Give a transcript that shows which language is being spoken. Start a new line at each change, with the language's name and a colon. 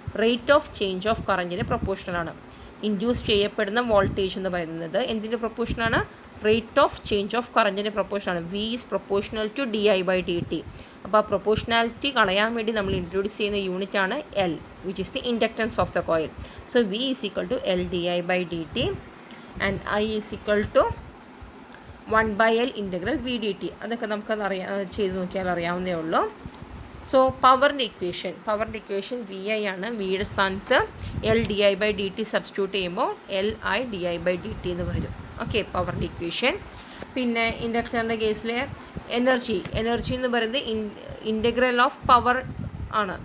Malayalam: Rate of change of കറൻറ്റിന് പ്രൊപ്പോർഷനാണ്. Induce ചെയ്യപ്പെടുന്ന voltage എന്ന് പറയുന്നത് എന്തിന് പ്രൊപ്പോർഷനാണ്? Rate of change of കറൻറ്റിന് പ്രൊപ്പോർഷനാണ്.
English: V is proportional to di/dt.
Malayalam: അപ്പോൾ ആ പ്രൊപ്പോർഷനാലിറ്റി കളയാൻ വേണ്ടി നമ്മൾ ഇൻട്രൊഡ്യൂസ് ചെയ്യുന്ന യൂണിറ്റാണ് L,
English: Which is the inductance of the coil. So V = L di/dt and I = 1/L integral VDT.
Malayalam: അതൊക്കെ നമുക്കത് ചെയ്ത് നോക്കിയാൽ അറിയാവുന്നേ ഉള്ളൂ. സോ പവറിൻ്റെ ഇക്വേഷൻ VI ആണ്. വിയുടെ സ്ഥാനത്ത് L di/dt സബ്സ്റ്റിറ്റ്യൂട്ട് ചെയ്യുമ്പോൾ LI di/dt എന്ന് വരും. Okay, പവറിൻ്റെ equation. പിന്നെ ഇൻഡക്ടറിൻ്റെ കേസിൽ എനർജി എന്ന് പറയുന്നത് ഇൻറ്റഗ്രൽ ഓഫ് പവർ ആണ്.